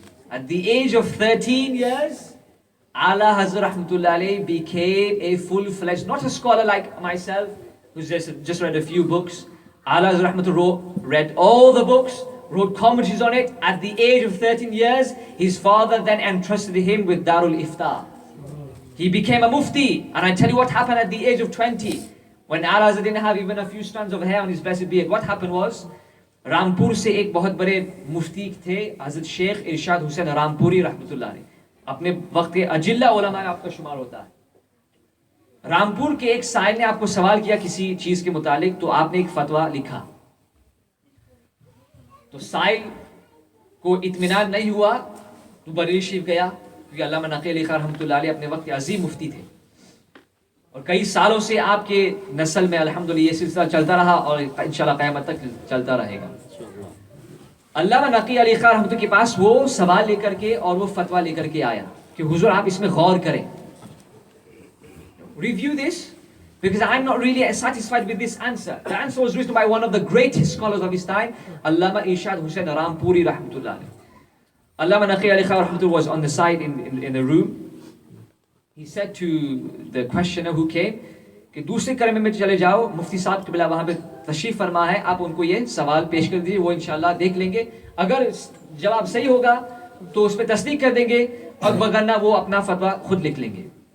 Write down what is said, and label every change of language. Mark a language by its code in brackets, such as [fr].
[en] At the age of 13 years, A'la Hazrat Rahmatullah alayhi became a full-fledged, not a scholar like myself, who's just read a few books. A'la Hazrat Rahmatullah read all the books, wrote commentaries on it. At the age of 13 years, his father then entrusted him with Darul Ifta. He became a mufti. And I tell you what happened at the age of 20. When Ala Hazrat didn't have even a few strands of hair on his blessed beard, what happened was, [ur] Rampur سے ایک بہت بڑے مفتی تھے حضرت شیخ ارشاد حسین رامپوری رحمۃ اللہ علیہ, اپنے وقت کے اجلہ علماء آپ کا شمار ہوتا ہے. رامپور کے ایک سائل نے آپ کو سوال کیا کسی چیز کے متعلق, تو آپ نے ایک فتویٰ لکھا. تو سائل کو اطمینان نہیں ہوا تو بریلی شریف گیا, کیونکہ علامہ نقی علی خان رحمۃ اللہ علیہ اپنے وقت کے عظیم مفتی تھے, اور کئی سالوں سے آپ کے نسل میں الحمدللہ یہ سلسلہ چلتا رہا اور انشاءاللہ قیامت تک چلتا رہے گا. علامہ نقی علی خان رحمۃ اللہ کے پاس وہ سوال لے کر کے اور وہ فتویٰ لے کر کے آیا کہ حضور آپ اس میں غور کریں, [en] review this, because I'm not really satisfied with this answer. The answer was written by one of the greatest scholars of his time, Allama Irshad Hussain Rampuri rahmatullah alayhi. Allama Naqi Ali Khan rahmatullah was on the side in the room. He said to the questioner who came [ur] کہ دوسرے کرمے میں چلے جاؤ, مفتی صاحب قبلہ وہاں پہ تشریف فرما ہے, آپ ان کو یہ سوال پیش کر دیجیے, وہ انشاءاللہ دیکھ لیں گے, اگر جواب صحیح ہوگا تو اس پہ تصدیق کر دیں گے, اور وگرنہ وہ اپنا فتویٰ خود لکھ لیں گے.